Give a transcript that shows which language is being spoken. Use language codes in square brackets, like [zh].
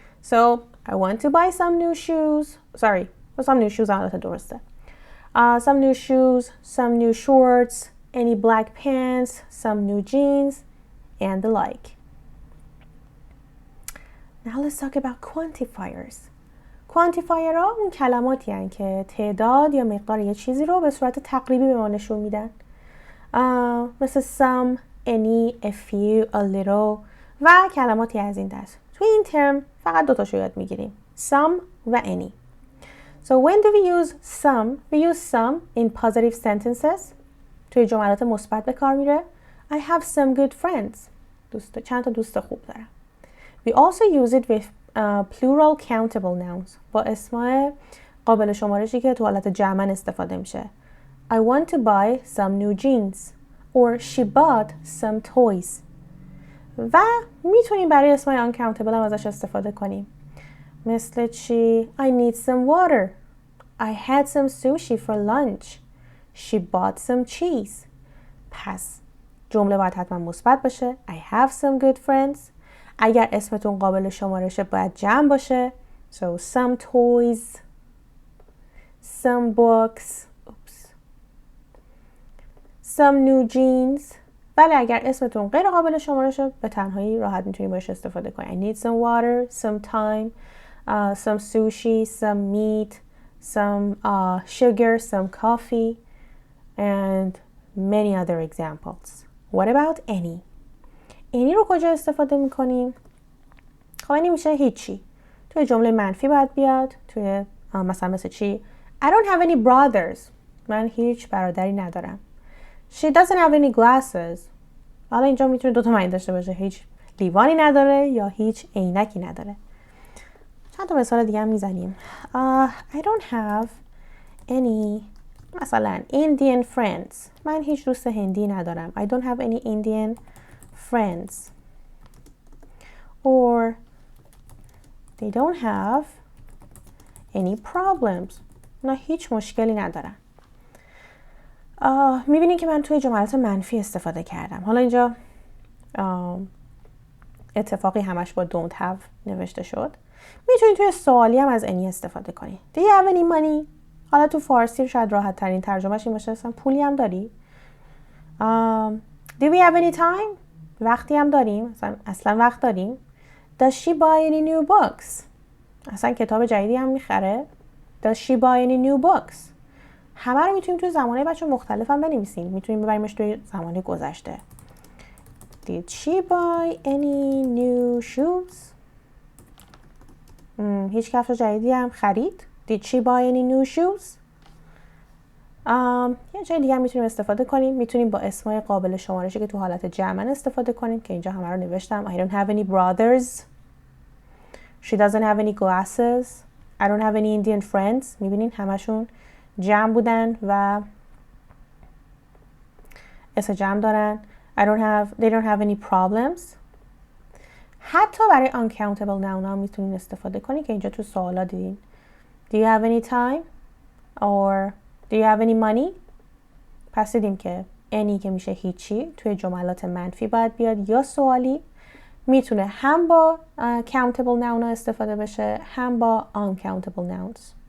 [en] So I want to buy some new shoes. Sorry, some new shoes [fa] البته درسته. [en] Some new shoes, some new shorts, any black pants, some new jeans, and the like. Now let's talk about quantifiers. [fa] quantifier ها اون کلماتی هستند که تعداد یا مقدار یه چیزی رو به صورت تقریبی به ما نشون میدن. مثل some, any, a few, a little و کلماتی از این دست. توی این ترم فقط دو تاشو یاد میگیریم. [en] some و any. So when do we use some? We use some in positive sentences. [fa] توی جملات مثبت به کار میره. [en] I have some good friends. [fa] چند تا دوست خوب دارم. [en] We also use it with plural countable nouns. [fa] با اسمای قابل شمارشی که تو حالت جمع استفاده میشه. [en] I want to buy some new jeans. Or she bought some toys. [fa] و میتونیم برای اسمای uncountable هم ازش استفاده کنیم. مثل چی؟ [en] I need some water. I had some sushi for lunch. She bought some cheese. [fa] پس جمله باید حتما مثبت باشه. [en] I have some good friends. [fa] اگر اسمتون قابل شمارشه باید جمع باشه. [en] So some toys, some books, some new jeans. [fa] ولی اگر اسمتون غیر قابل شمارشه به تنهایی راحت میتونید باش استفاده کنید. [en] I need some water, some time, some sushi, some meat, some sugar, some coffee, and many other examples. What about any? [fa] any رو کجا استفاده میکنیم؟ خب any میشه هیچی. توی جمله منفی باید بیاد. توی مثل چی؟ [en] I don't have any brothers. [fa] من هیچ برادری ندارم. [en] She doesn't have any glasses. [fa] حالا اینجا میتونه دو تا معنی داشته باشه. هیچ لیوانی نداره یا هیچ عینکی نداره. چند تا مثال دیگه هم میزنیم. [en] I don't have any مثلا Indian friends. [fa] من هیچ دوست هندی ندارم. [en] I don't have any Indian friends. Or they don't have any problems. [fa] اونا هیچ مشکلی ندارن. میبینید که من توی جملات منفی استفاده کردم. حالا اینجا اتفاقی همش با don't have نوشته شد. میتونید توی سوالی هم از any استفاده کنید. [en] Do you have any money? [fa] حالا تو فارسی شاید راحت ترین ترجمهش این باشه مثلا پولی هم داری؟ [en] Do we have any time? [fa] وقتی هم داریم؟ اصلا وقت داریم؟ [en] Does she buy any new books? [fa] اصلا کتاب جدیدی هم میخره؟ [en] Does she buy any new books? [fa] همه رو میتونیم توی زمانه بچه مختلف هم بنویسیم. میتونیم ببریمش توی زمانه گذشته. [en] Did she buy any new shoes? [fa] هیچ کفش جدیدی هم خرید. [en] Did she buy any new shoes? [fa] یه جای دیگه هم میتونیم استفاده کنیم. میتونیم با اسمای قابل شمارشی که تو حالت جمع استفاده کنیم که اینجا همه رو نوشتم. [en] I don't have any brothers. She doesn't have any glasses. I don't have any Indian friends. [fa] میبینین همشون جمع بودن و اسم جمع دارن. [en] They don't have any problems. [fa] حتی برای uncountable noun ها میتونین استفاده کنین که اینجا تو سوالا دیدین. [en] Do you have any time? Or do you have any money? [fa] پس دیدیم که any که میشه هیچی توی جملات منفی باید بیاد یا سوالی. میتونه هم با countable noun ها استفاده بشه هم با uncountable nouns.